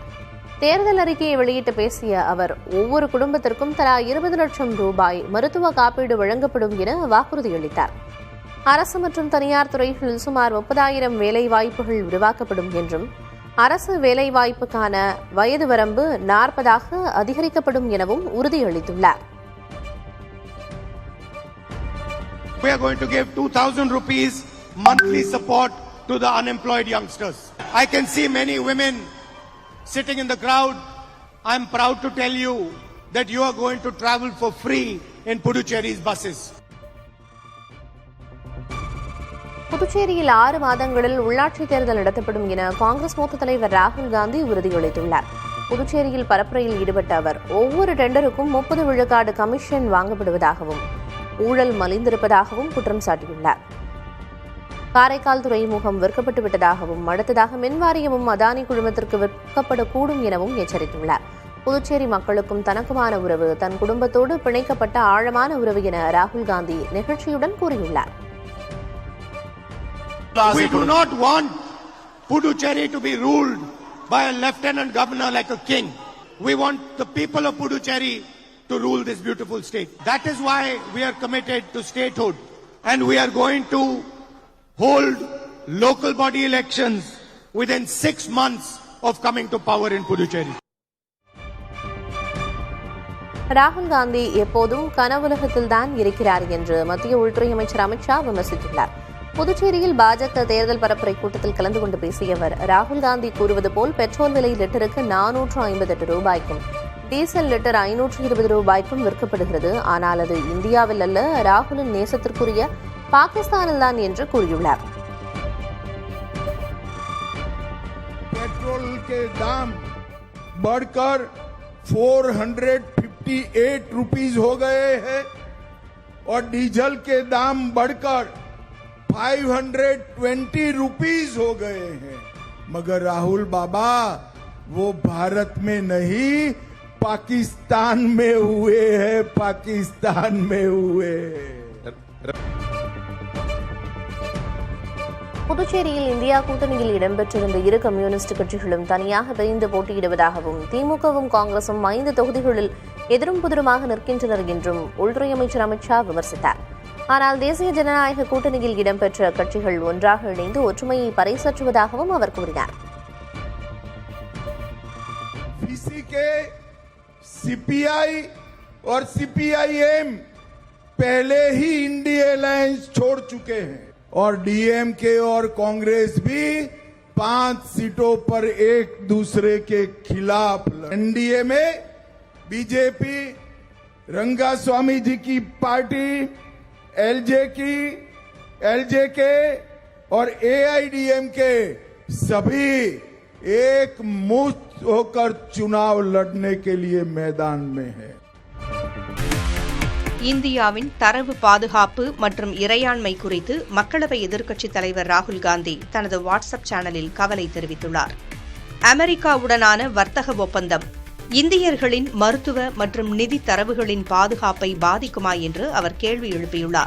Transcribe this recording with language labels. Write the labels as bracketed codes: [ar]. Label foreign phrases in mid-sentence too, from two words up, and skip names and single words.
[ta] தேர்தல் அறிக்கையை வெளியிட்டு பேசிய அவர் ஒவ்வொரு குடும்பத்திற்கும் தலா 20 லட்சம் ரூபாய் மருத்துவ காப்பீடு வழங்கப்படும் என வாக்குறுதியளித்தார். அரசு மற்றும் தனியார் துறைகளில் சுமார் 30,000 வேலைவாய்ப்புகள் உருவாக்கப்படும் என்றும் அரசு வேலைவாய்ப்புக்கான வயது வரம்பு 40ஆக அதிகரிக்கப்படும் எனவும் உறுதியளித்துள்ளார். [en] We are going to give 2,000 rupees monthly support to the unemployed youngsters. I can see many women sitting in the crowd. I am proud to tell you that you are going to travel for free in Puducherry's buses. [ta] புதுச்சேரியில் 6 மாதங்களில் உள்ளாட்சி தேர்தல் நடத்தப்படும் என காங்கிரஸ் மூத்த தலைவர் ராகுல் காந்தி உறுதியளித்துள்ளார். புதுச்சேரியில் பரப்புரையில் ஈடுபட்ட அவர் ஒவ்வொரு டெண்டருக்கும் 30 விழுக்காடு கமிஷன் வாங்கப்படுவதாகவும் ஊழல் மலிந்திருப்பதாகவும் குற்றம் சாட்டியுள்ளார். காரைக்கால் துறைமுகம் விற்கப்பட்டு விட்டதாகவும் அடுத்ததாக மின்வாரியமும் அதானி குழுமத்திற்கு விற்கப்படக்கூடும் எனவும் எச்சரித்துள்ளார். புதுச்சேரி மக்களுக்கும் தனக்குமான உறவு தன் குடும்பத்தோடு பிணைக்கப்பட்ட ஆழமான உறவு என ராகுல் காந்தி நிகழ்ச்சியுடன் கூறியுள்ளார். [en] We do not want Puducherry to be ruled by a lieutenant governor like a king. We want the people of Puducherry to rule this beautiful state. That is why we are committed to statehood, and we are going to hold local body elections within 6 months of coming to power in Puducherry. [ta] ராகுல் காந்தி எப்போதும் கனவுலகத்தில்தான் இருக்கிறார் என்று மத்திய உள்துறை அமைச்சர் அமித்ஷா விமர்சித்துள்ளார். புதுச்சேரியில் பாஜக தேர்தல் பரப்புரை கூட்டத்தில் கலந்து கொண்டு பேசிய அவர் ராகுல் காந்தி கூறுவது போல் பெட்ரோல் விலை லிட்டருக்கு 458 ரூபாய்க்கும் டீசல் லிட்டர் 520 ரூபாய்க்கும் விற்கப்படுகிறது. ஆனால் அது இந்தியாவில் அல்ல, ராகுலின் நேசத்திற்குரிய பாகிஸ்தானில் தான் என்று கூறியுள்ளார். [hi] पेट्रोल के दाम बढ़कर 458 रुपीस हो गए हैं और डीजल के दाम बढ़कर 520 रुपीस हो गए हैं। मगर राहुल बाबा वो भारत में नहीं पाकिस्तान में हुए हैं, पाकिस्तान में हुए। [ta] புதுச்சேரியில் இந்தியா கூட்டணியில் இடம்பெற்றிருந்த இரு கம்யூனிஸ்ட் கட்சிகளும் தனியாக பிரிந்து போட்டியிடுவதாகவும் திமுகவும் காங்கிரசும் 5 தொகுதிகளில் எதிரும் புதிருமாக நிற்கின்றனர் என்றும் உள்துறை அமைச்சர் அமித்ஷா விமர்சித்தார். ஆனால் தேசிய ஜனநாயக கூட்டணியில் இடம்பெற்ற கட்சிகள் ஒன்றாக இணைந்து ஒற்றுமையை பறைசாற்றுவதாகவும் அவர் கூறினார். [hi] सीपीआई और सीपीआईएम पहले ही इंडिया अलायंस छोड़ चुके हैं और डीएमके और कांग्रेस भी 5 सीटों पर एक दूसरे के खिलाफ। एनडीए में बीजेपी, रंगास्वामी जी की पार्टी, एलजेके और एआईडीएमके सभी एक मुश्त होकर चुनाव लड़ने के लिए मैदान में है. [ta] இந்தியாவின் தரவு பாதுகாப்பு மற்றும் இறையாண்மை குறித்து மக்களவை எதிர்க்கட்சித் தலைவர் ராகுல் காந்தி தனது வாட்ஸ்அப் சேனலில் கவலை தெரிவித்துள்ளார். அமெரிக்காவுடனான வர்த்தக ஒப்பந்தம் இந்தியர்களின் மருத்துவ மற்றும் நிதி தரவுகளின் பாதுகாப்பை பாதிக்குமா என்று அவர் கேள்வி எழுப்பியுள்ளார்.